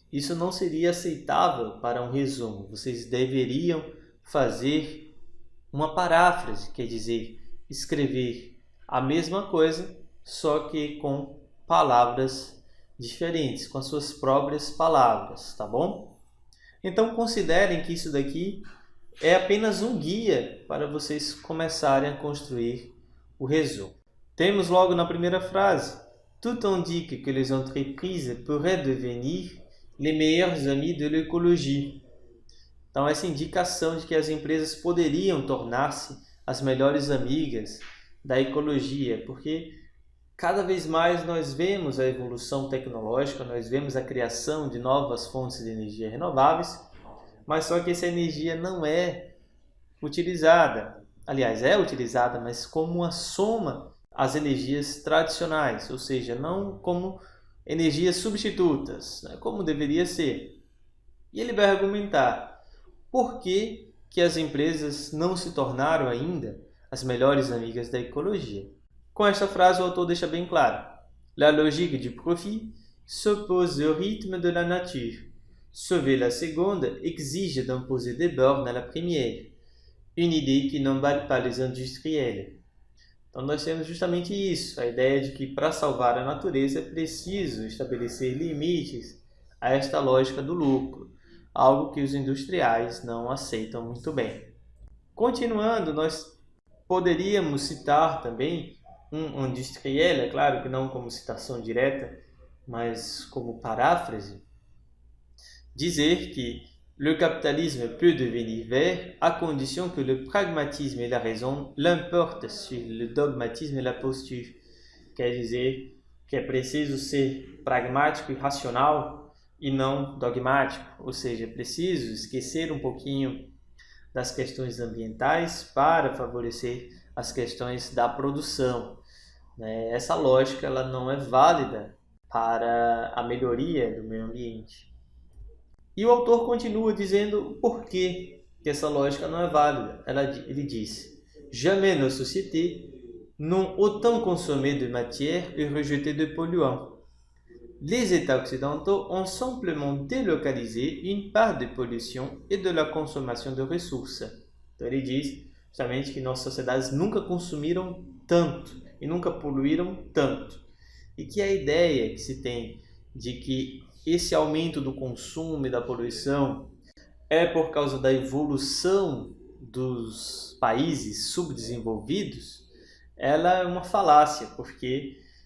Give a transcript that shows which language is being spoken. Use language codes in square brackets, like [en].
[pt] Isso não seria aceitável para um resumo. Vocês deveriam fazer uma paráfrase, quer dizer, escrever a mesma coisa, só que com palavras diferentes, com as suas próprias palavras, tá bom? Então considerem que isso daqui é apenas um guia para vocês começarem a construir o resumo. Temos logo na primeira frase: [fr] Tout indique que les entreprises pourraient devenir les meilleurs amis de l'écologie. [pt] Então essa indicação de que as empresas poderiam tornar-se as melhores amigas da ecologia, porque cada vez mais nós vemos a evolução tecnológica, nós vemos a criação de novas fontes de energia renováveis, mas só que essa energia não é utilizada. Aliás, é utilizada, mas como uma soma às energias tradicionais, ou seja, não como energias substitutas, né, como deveria ser. E ele vai argumentar por que as empresas não se tornaram ainda as melhores amigas da ecologia. Com esta frase, o autor deixa bem claro: [fr] La logique du profit s'oppose au rythme de la nature. Sauver la seconde exige d'imposer des bornes à la première. Une idée que n'emballe pas les industriels. [pt] Então nós temos justamente isso, a ideia de que para salvar a natureza é preciso estabelecer limites a esta lógica do lucro, algo que os industriais não aceitam muito bem. Continuando, nós poderíamos citar também um industriel, é claro que não como citação direta, mas como paráfrase, dizer que [fr] le capitalisme peut devenir vert à condition que le pragmatisme et la raison l'emportent sur le dogmatisme et la posture. [pt] Quer dizer que é preciso ser pragmático e racional e não dogmático, ou seja, é preciso esquecer um pouquinho das questões ambientais para favorecer as questões da produção. Essa lógica ela não é válida para a melhoria do meio ambiente. E o autor continua dizendo o porquê que essa lógica não é válida. Ele diz: [fr] jamais nos sociétés n'ont autant consommé de matière et rejeté de polluants. Les États occidentaux ont simplement délocalisé une part de pollution et de la consommation de ressources. [pt] Então ele diz justamente que nossas sociedades nunca consumiram tanto e nunca poluíram tanto. E que a ideia que se tem de que esse aumento do consumo e da poluição é por causa da evolução dos países subdesenvolvidos, ela é uma falácia, porque,